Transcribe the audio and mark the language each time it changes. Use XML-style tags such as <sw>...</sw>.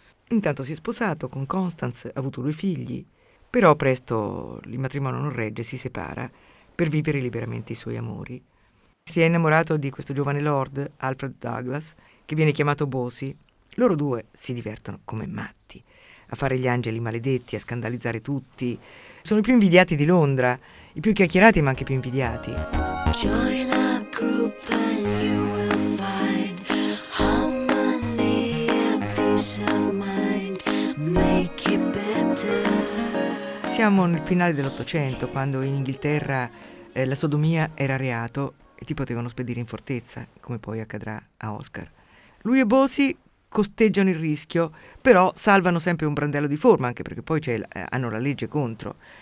<it>Intanto si è sposato con Constance, ha avuto due figli, però presto il matrimonio non regge, si separa per vivere liberamente i suoi amori. Si è innamorato di questo giovane lord, Alfred Douglas, che viene chiamato Bosie. Loro due si divertono come matti, a fare gli angeli maledetti, a scandalizzare tutti. Sono i più invidiati di Londra, i più chiacchierati ma anche più invidiati.</it> <en>Join a group and you will find harmony and peace of mind, make it better.</en> <it>Siamo nel finale dell'Ottocento, quando in Inghilterra la sodomia era reato, e ti potevano spedire in fortezza, come poi accadrà a Oscar. Lui e Bosie costeggiano il rischio, però salvano sempre un brandello di forma, anche perché poi hanno la legge contro.</it>